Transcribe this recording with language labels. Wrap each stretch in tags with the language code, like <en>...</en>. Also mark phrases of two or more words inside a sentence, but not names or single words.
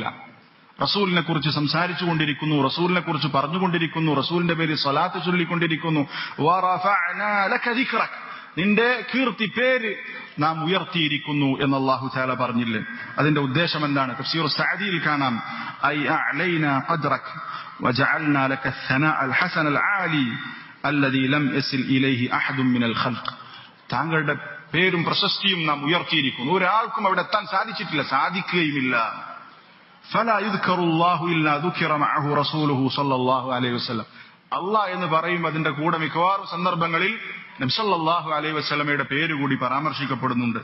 <ml>റസൂലിനെ കുറിച്ച് സംസാരിച്ചു കൊണ്ടിരിക്കുന്നു, റസൂലിനെ കുറിച്ച് പറഞ്ഞുകൊണ്ടിരിക്കുന്നു, റസൂലിന്റെ പേര് സ്വലാത്ത് ചൊല്ലിക്കൊണ്ടിരിക്കുന്നു.</ml> <ar>ورفعنا لك ذكرك,</ar> <ml>നിന്റെ കീർത്തി, പേര് നാം ഉയർത്തിയിരിക്കുന്നു എന്ന്</ml> <ar>الله تعالى</ar> <ml>പറഞ്ഞില്ലേ? അതിന്റെ ഉദ്ദേശം എന്താണ്? തഫ്സീർ സഅദിയിൽ കാണാം,</ml> <ar>أي أعلينا قدرك وجعلنا لك الثناء الحسن العالي الذي لم يصل اليه احد من الخلق.</ar> <ml>താങ്കളുടെ പേരും പ്രശസ്തിയും നാം ഉയർത്തിയിരിക്കുന്നു, ഒരാൾക്കും അവിടെ എത്താൻ സാധിച്ചിട്ടില്ല, സാധിക്കുകയുമില്ല.</ml> <ar>فلا يذكر الله إلا ذكر معه رسوله صلى الله عليه وسلم.</ar> <ml>അല്ലാഹ് എന്ന് പറയുമ്പോൾ അതിന്റെ കൂടെ മിക്കവാറും സന്ദർഭങ്ങളിൽ നബി</ml> <ar>صلى الله عليه وسلم</ar> <ml>പേര് കൂടി പരാമർശിക്കപ്പെടുന്നുണ്ട്.</ml>